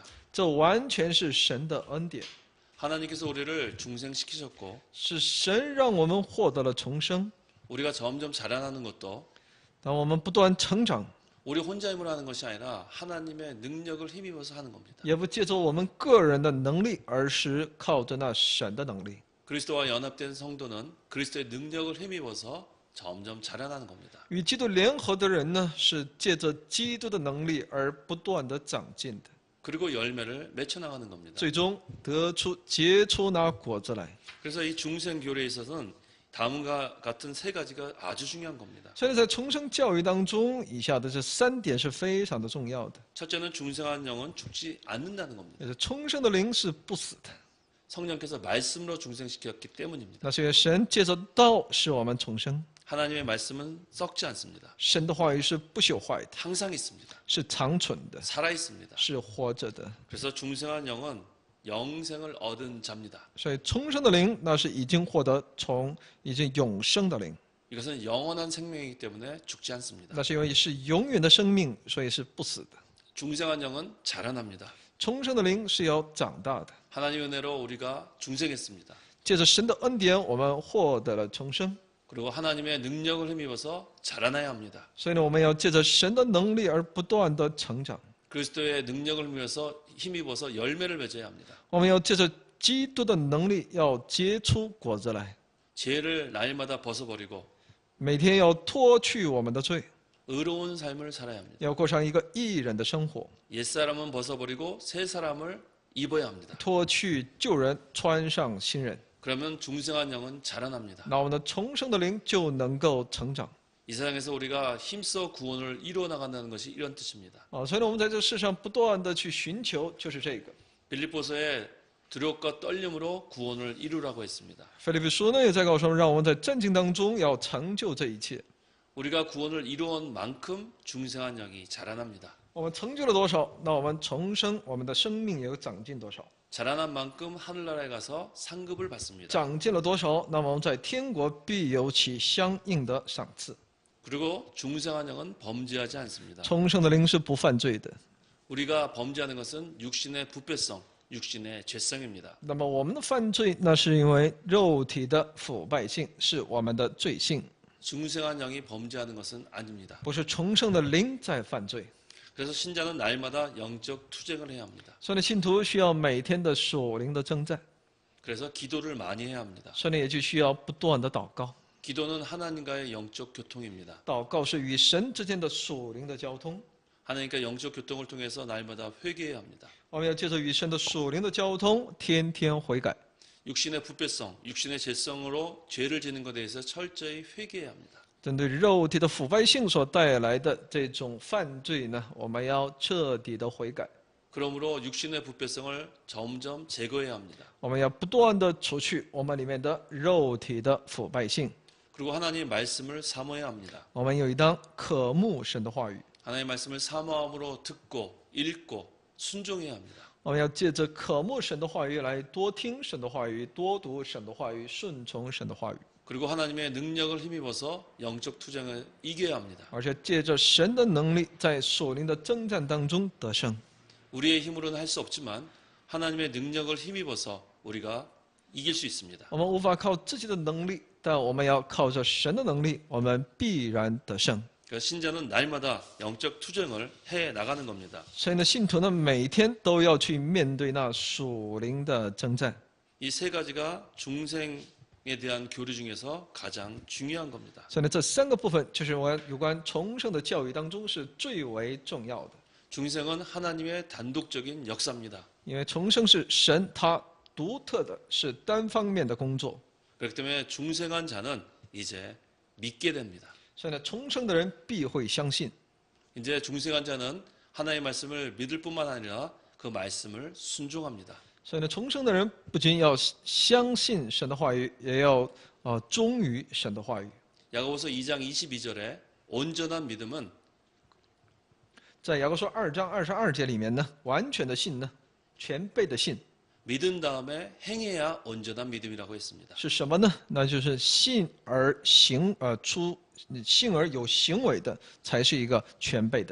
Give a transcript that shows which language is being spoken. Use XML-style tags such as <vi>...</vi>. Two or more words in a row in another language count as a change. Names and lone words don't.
<zh>这完全是神的恩典，</zh> <ko>하나님께서 우리를 중생시키셨고</ko> <zh>是神让我们获得了重生。</zh> <ko>우리가 점점 자라나는 것도</ko> <zh>当我们不断成长，</zh> <ko>우리 혼자 힘으로 하는 것이 아니라 하나님의 능력을 힘입어서 하는 겁니다.</ko> <zh>也不借助我们个人的能力，而是靠着那神的能力。</zh> <ko>그리스도와 연합된 성도는 그리스도의 능력을 힘입어서 점점 자라나는 겁니다.</ko> <zh>与基督联合的人呢，是借着基督的能力而不断的长进的，</zh> <ko>그리고 열매를 맺혀 나가는 겁니다.</ko> <zh>最终结出那果子来。</zh> <ko>그래서 이 중생 교례에 있어서는 다음과 같은 3가지가 아주 중요한 겁니다.</ko> <zh>所以在重生教育当中，以下的这3点是非常的重要的。</zh> <ko>첫째는 중생한 영은 죽지 않는다는 겁니다.</ko> <zh>也是重生的灵是不死的，</zh> <ko>성령께서 말씀으로 중생시켰기 때문입니다.</ko> <zh>那是因为神借着道使我们重生。</zh> <ko>하나님의 말씀은 썩지 않습니다.</ko> <zh>神的话语是不朽坏的，</zh> <ko>항상 있습니다.</ko> <zh>是长存的，</zh> <ko>살아 있습니다.</ko> <zh>是活着的。</zh> <ko>그래서 중생한 영은 영생을 얻은 자입니다.</ko> <zh>所以重生的灵，那是已经获得已经永生的灵，</zh> <ko>이것은 영원한 생명이기 때문에 죽지 않습니다.</ko> <zh>那是因为是永远的生命，所以是不死的。</zh> <ko>중생한 영은 자라납니다.</ko> <zh>重生的灵是要长大的，</zh> <ko>하나님의 은혜로 우리가 중생했습니다.</ko> <zh>借着神的恩典，我们获得了重生。</zh> <ko>그리고 하나님의 능력을 힘입어서 자라나야 합니다.</ko> <zh>所以呢，我们要借着神的能力而不断的成长。</zh> <ko>그리스도의 능력을 힘입어서 열매를 맺어야 합니다.</ko> <zh>我们要借着基督的能力，要结出果子来。</zh> <ko>죄를 날마다 벗어버리고</ko> <zh>每天要脱去我们的罪，</zh> <ko>의로운 삶을 살아야 합니다.</ko> <zh>要过上一个义人的生活，</zh> <ko>옛사람은 벗어버리고 새 사람을 입어야 합니다.</ko> <zh>脱去旧人，穿上新人。</zh> <ko>그러면 중생한 영은 자라납니다.</ko> <zh>那我们的重生的灵就能够成长。</zh> <ko>이 세상에서 우리가 힘써 구원을 이루어 나간다는 것이 이런 뜻입니다.</ko> <zh>所以呢，我们在这世上不断的去寻求，就是这个。</zh> <ko>빌립보서에 두려움과 떨림으로 구원을 이루라고 했습니다.</ko> <zh>腓立比书呢也在告诉我们，让我们在战境当中要成就这一切。</zh> <ko>우리가 구원을 이루온 만큼 중생한 영이 자라납니다.</ko> <zh>我们成就了多少，那我们重生，我们的生命也有长进多少。</zh> <ko>자라난 만큼 하늘나라에 가서 상급을 받습니다.</ko> <zh>长进了多少，那么我们在天国必有其相应的赏赐。</zh> <ko>그리고 중생한 영은 범죄하지 않습니다.</ko> <zh>重生的灵是不犯罪的。</zh> <ko>우리가 범죄하는 것은 육신의 부패성, 육신의 죄성입니다.</ko> <zh>那么我们的犯罪，那是因为肉体的腐败性，是我们的罪性，</zh> <ko>중생한 영이 범죄하는 것은 아닙니다.</ko> <zh>不是重生的灵在犯罪。</zh> <ko>그래서 신자는 날마다 영적 투쟁을 해야 합니다.</ko> <zh>所以呢，信徒需要每天的属灵的征战，</zh> <ko>그래서 기도를 많이 해야 합니다.</ko> <zh>所以呢，也就需要不断的祷告。</zh> <ko>기도는 하나님과의 영적 교통입니다.</ko> <zh>祷告是与神之间的属灵的交通。</zh> <ko>하나님과 영적 교통을 통해서 날마다 회개해야 합니다.</ko> <zh>我们要借着与神的属灵的交通，天天悔改。</zh> <ko>육신의 부패성, 육신의 죄성으로 죄를 짓는 것에 대해서 철저히 회개해야 합니다.</ko> <zh>针对肉体的腐败性所带来的这种犯罪呢，我们要彻底的悔改。</zh> <ko>그러므로 육신의 부패성을 점점 제거해야 합니다.</ko> <zh>我们要不断的除去我们里面的肉体的腐败性。</zh> <ko>그리고 하나님의 말씀을 사모해야 합니다.</ko> <zh>我们有一当渴慕神的话语，</zh> <ko>하나님의 말씀을 사모함으로 듣고 읽고 순종해야 합니다.</ko> <zh>我们要借着渴慕神的话语来多听神的话语，多读神的话语，顺从神的话语，</zh> <ko>그리고 하나님의 능력을 힘입어서 영적 투쟁을 이겨야 합니다.</ko> <zh>而且借着神的能力，在属灵的征战当中得胜。</zh> <ko>우리의 힘으로는 할 수 없지만 하나님의 능력을 힘입어서 우리가 이길 수 있습니다.</ko> <zh>我们无法靠自己的能力，但我们要靠着神的能力，我们必然得胜。</zh> <ko>그러니까 신자는 날마다 영적 투쟁을 해 나가는 겁니다.</ko> <zh>所以呢，信徒呢每天都要去面对那属灵的征战。</zh> <ko>이 세 가지가 중생에 대한 교류 중에서 가장 중요한 겁니다.</ko> <zh>所以呢，这三个部分就是我有关重生的教育当中是最为重要的。</zh> <ko>중생은 하나님의 단독적인 역사입니다.</ko> <zh>因为重生是神他独特的，是单方面的工作。</zh> <ko>그렇기 때문에 중생한 자는 이제 믿게 됩니다.</ko> <zh>所以呢，重生的人必会相信。</zh> <ko>이제 중생한 자는 하나님의 말씀을 믿을 뿐만 아니라 그 말씀을 순종합니다.</ko> <zh>所以呢，重生的人不仅要相信神的话语，也要忠于神的话语。</zh> <ko>야고보서 2장 22절에 온전한 믿음은</ko> <zh>在雅各书2章22节里面呢，完全的信呢，全备的信</zh> <ko>믿은 다음에 행해야 온전한 믿음이라고 했습니다.</ko> <zh>是什么呢？那就是信而有行为的，才是一个全备的。</zh>